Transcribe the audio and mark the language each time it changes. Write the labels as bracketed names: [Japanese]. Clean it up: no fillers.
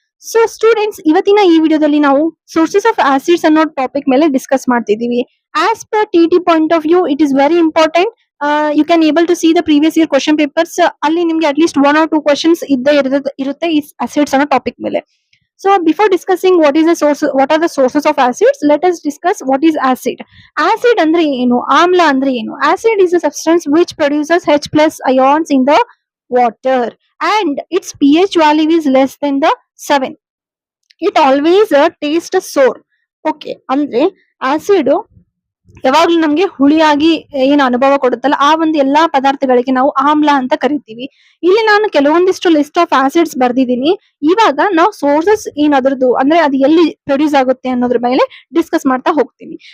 [Kannada] So students ಇವತ್ತಿನ ಈ ವಿಡಿಯೋದಲ್ಲಿ ನಾವು ಸೋರ್ಸಸ್ ಆಫ್ ಆಸಿಡ್ಸ್ ಅನ್ನೋ ಟಾಪಿಕ್ ಮೇಲೆ ಡಿಸ್ಕಸ್ ಮಾಡ್ತಿದೀವಿ. [English] As per the point of view it is very important. You can able to see the previous year question papers. [Kannada] ಅಲ್ಲಿ ನಿಮ್ಗೆ ಅಟ್ಲೀಸ್ಟ್ 1 or 2 ಕ್ವಶನ್ಸ್ ಇರುತ್ತೆ ಈ ಆಸಿಡ್ಸ್ ಅನ್ನೋ ಟಾಪಿಕ್ ಮೇಲೆ. [English] So before discussing what are the sources of acids, let us discuss what is acid. [Kannada] Acid andre enu, amla andre enu. [English] Acid is a substance which produces H plus ions in the water and its pH value is less than the 7. It always taste sour. [Kannada] Okay, andre acid ಯಾವಾಗ್ಲೂ ನಮ್ಗೆ ಹುಳಿಯಾಗಿ ಏನು ಅನುಭವ ಕೊಡುತ್ತಲ್ಲ ಆ ಒಂದು ಎಲ್ಲಾ ಪದಾರ್ಥಗಳಿಗೆ ನಾವು ಆಮ್ಲ ಅಂತ ಕರಿತೀವಿ. ಇಲ್ಲಿ ನಾನು ಕೆಲವೊಂದಿಷ್ಟು ಲಿಸ್ಟ್ ಆಫ್ ಆಸಿಡ್ಸ್ ಬರ್ದಿದ್ದೀನಿ. ಇವಾಗ ನಾವು ಸೋರ್ಸಸ್ ಏನದ್ರದ್ದು ಅಂದ್ರೆ ಅದು ಎಲ್ಲಿ ಪ್ರೊಡ್ಯೂಸ್ ಆಗುತ್ತೆ ಅನ್ನೋದ್ರ ಮೇಲೆ ಡಿಸ್ಕಸ್ ಮಾಡ್ತಾ ಹೋಗ್ತೀನಿ.